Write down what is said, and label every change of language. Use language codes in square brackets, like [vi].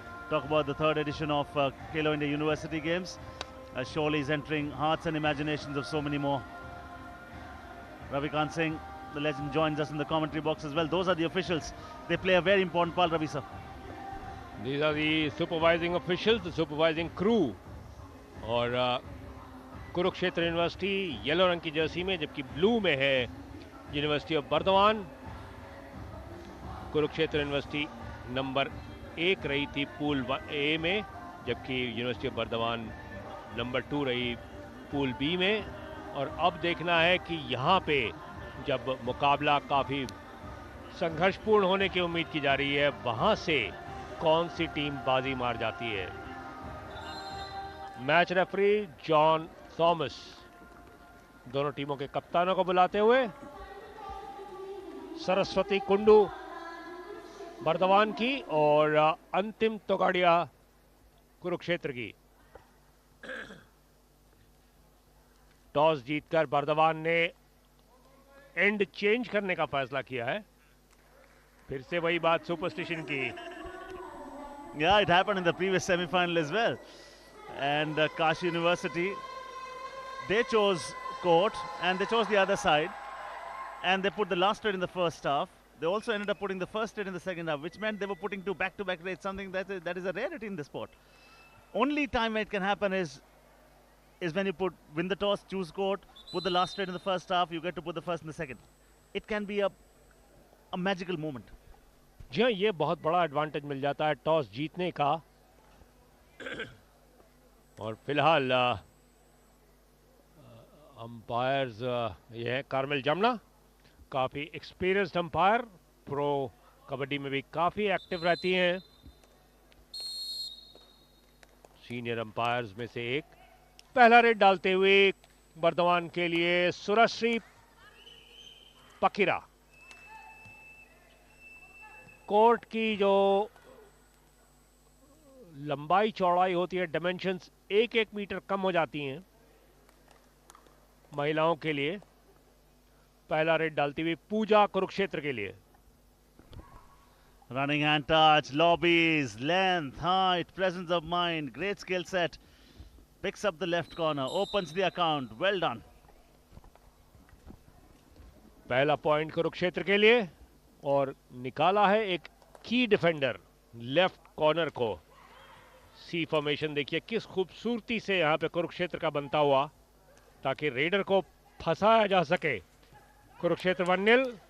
[en] Talk about the third edition of Kalo India University Games. Surely is entering hearts and imaginations of so many more. Ravikant Singh, the legend, joins us in the commentary box as well. Those are the officials. They play a very important part, Ravi sir. These are the supervising officials, the supervising crew. [hi] और Kurukshetra university yellow रंग की Jersey में, जबकि blue में है university of Burdwan. Kurukshetra university number 1 रही थी pool A में, जबकि यूनिवर्सिटी ऑफ बर्दवान नंबर 2 रही पूल बी में. और अब देखना है कि यहाँ पे जब मुकाबला काफ़ी संघर्षपूर्ण होने की उम्मीद की जा रही है, वहाँ से कौन सी टीम बाजी मार जाती है. मैच रेफरी जॉन थॉमस दोनों टीमों के कप्तानों को बुलाते हुए. सरस्वती कुंडू बर्दवान की और अंतिम तोगाड़िया कुरुक्षेत्र की. टॉस जीतकर बर्दवान ने एंड चेंज करने का फैसला किया है. फिर से वही बात सुपरस्टिशन की. [en] Yeah, it happened in the previous semi-final as well. And Kashi University, they chose court and they chose the other side. And they put the last straight in the first half. They also ended up putting the first straight in the second half, which meant they were putting 2 back-to-back raids, something that is a rarity in the sport. Only time it can happen is when you win the toss, choose court, put the last straight in the first half, you get to put the first in the second. It can be a magical moment. [hi] जी हाँ, ये बहुत बड़ा advantage मिल जाता है toss जीतने का. और फिलहाल अंपायर्स ये है कार्मेल जमुना, काफ़ी एक्सपीरियंस्ड अंपायर, प्रो कबड्डी में भी काफ़ी एक्टिव रहती हैं. सीनियर अंपायर्स में से एक. पहला रेड डालते हुए बर्दवान के लिए सुरश्री पकीरा. कोर्ट की जो लंबाई चौड़ाई होती है, डायमेंशंस 1-1 मीटर कम हो जाती हैं महिलाओं के लिए. पहला रेड डालती हुई पूजा कुरुक्षेत्र के लिए. [en] Running hand touch, lobbies, length, height, presence of mind, great skill set. Picks up the left corner, opens the account. Well done. [hi] पहला पॉइंट कुरुक्षेत्र के लिए और निकाला है एक की डिफेंडर लेफ्ट कॉर्नर को. सी फॉर्मेशन देखिए किस खूबसूरती से यहाँ पे कुरुक्षेत्र का बनता हुआ, ताकि रेडर को फंसाया जा सके. कुरुक्षेत्र 1-0.